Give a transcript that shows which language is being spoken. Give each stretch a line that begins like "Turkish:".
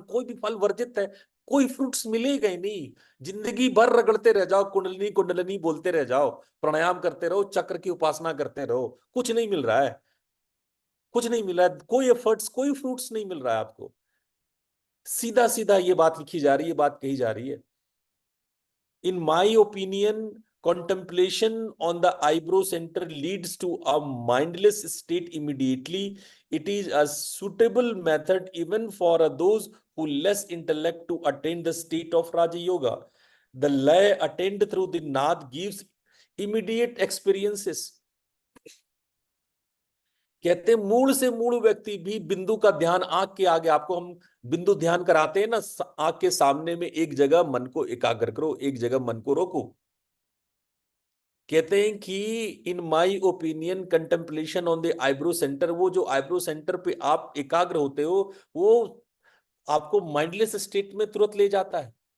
Hindi: कोई भी फल वर्जित है, कोई फ्रूट्स मिलेगा ही नहीं। जिंदगी भर रगड़ते रह जाओ, कुंडलनी कुंडलनी बोलते रह जाओ, प्राणायाम करते रहो, चक्र की उपासना करते रहो, कुछ नहीं मिल रहा है। कुछ नहीं मिल रहा है, कोई एफर्ट्स, कोई फ्रूट्स नहीं मिल रहा है आपको। सीधा सीधा ये बात लिखी जा रही है, बात कही जा रही है।
English: In my opinion, contemplation on the eyebrow center leads to a mindless state immediately. It is a suitable method even for those who less intellect to attain the state of Raja Yoga. The lay attained through the Nath gives immediate experiences.
Hindi: कहते हैं मूल से मूल व्यक्ति भी बिंदु का ध्यान, आंख के आगे आपको हम बिंदु ध्यान कराते हैं ना, आंख के सामने में एक जगह मन को एकाग्र करो, एक जगह मन को रोको। कहते हैं कि
English: in my opinion contemplation on the eyebrow centre,
Hindi: वो जो आईब्रो सेंटर पे आप एकाग्र होते हो, वो आपको माइंडलेस स्टेट में तुरंत ले जाता है।